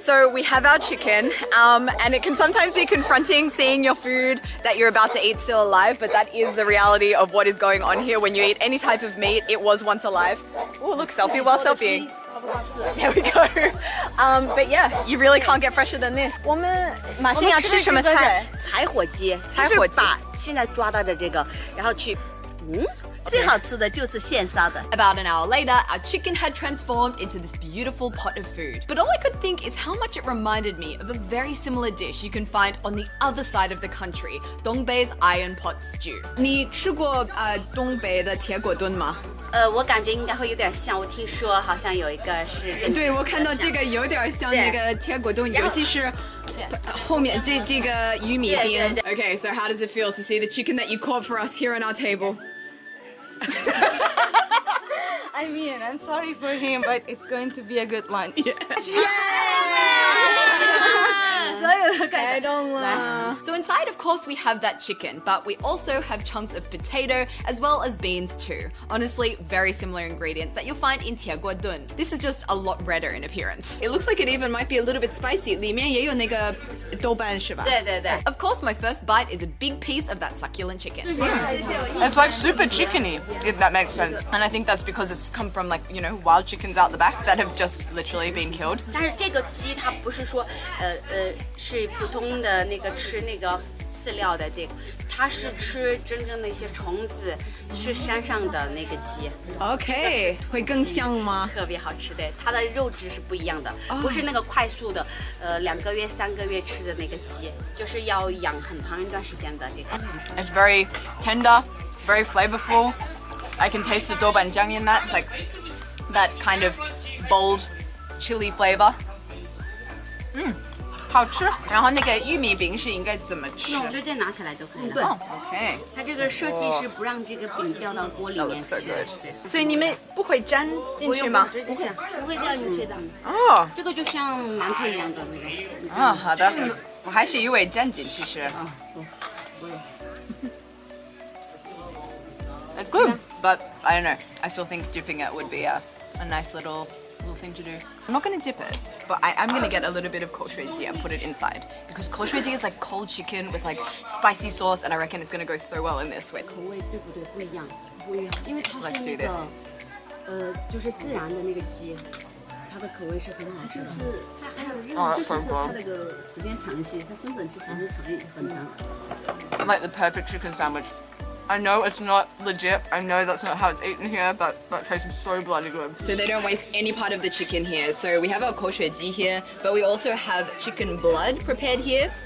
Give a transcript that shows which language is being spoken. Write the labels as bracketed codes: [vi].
[en] So we have our chicken, and it can sometimes be confronting seeing your food that you're about to eat still alive, but that is the reality of what is going on here. When you eat any type of meat, it was once alive. Oh, look, selfie while selfieing. There we go. But yeah, you really can't get fresher than this. [zh] 我们马上要吃什么菜？柴火鸡，就是把现在抓到的这个，然后去，最好吃的就是现杀的。 [en] About an hour later, our chicken had transformed into this beautiful pot of food. But all I could think is how much it reminded me of a very similar dish you can find on the other side of the country, Dongbei's iron pot stew. [zh] 你吃过东北的铁锅炖吗？我感觉应该会有点像。我听说好像有一个是，对，我看到这个有点像那个铁锅炖，尤其是后面这个玉米饼。 [en] Okay, so how does it feel to see the chicken that you caught for us here on our table? I mean, I'm sorry for him, but it's going to be a good lunch. So inside, of course, we have that chicken, but we also have chunks of potato as well as beans too. Honestly, very similar ingredients that you'll find in tiaguodun. This is just a lot redder in appearance. It looks like it even might be a little bit spicy. [zh] 里面也有那个豆瓣是吧？对对对。 [en] Of course, my first bite is a big piece of that succulent chicken. It's like super chickeny, if that makes sense. And I think that's because it's come from like, you know, wild chickens out the back that have just literally been killed. [zh] 但是这个鸡它不是说是是普通的那个吃那个饲料的这个，它是吃真正的一些虫子，是山上的那个鸡。 OK， 会更香吗？特别好吃的，它的肉质是不一样的，不是那个快速的，2个月、3个月吃的那个鸡，就是要养很长一段时间的这个。 [en] It's very tender, very flavorful. I can taste the doubanjiang in that, like that kind of bold chili flavor. [zh] 好吃。然后那个玉米饼是应该怎么吃？直接拿起来就可以了。 OK。它这个设计是不让这个饼掉到锅里面去。所以你们不会粘进去吗？不会，不会掉进去的。哦。这个就像馒头一样的那个。啊，好的。我还是以为粘进去是。 [en] It's good, but I don't know. I still think dipping it would be a nice little thing to do. I'm not going to dip it, but I'm going to get a little bit of 口水鸡 and put it inside because 口水鸡 is like cold chicken with like spicy sauce, and I reckon it's going to go so well in this with. [zh] 口味对不对？不一样，不一样，因为它 [en] Let's [zh] 是 [en] do [zh] 那 [en] this. [zh] 个就是自然的那个鸡，它的口味是很好吃的。是它还有热，就是它那个时间长一些，它生长期时间长很长。 [en] Like the perfect chicken sandwich. I know it's not legit. I know that's not how it's eaten here, but that tastes so bloody good. So they don't waste any part of the chicken here. So we have our 口水鸡 here, but we also have chicken blood prepared here.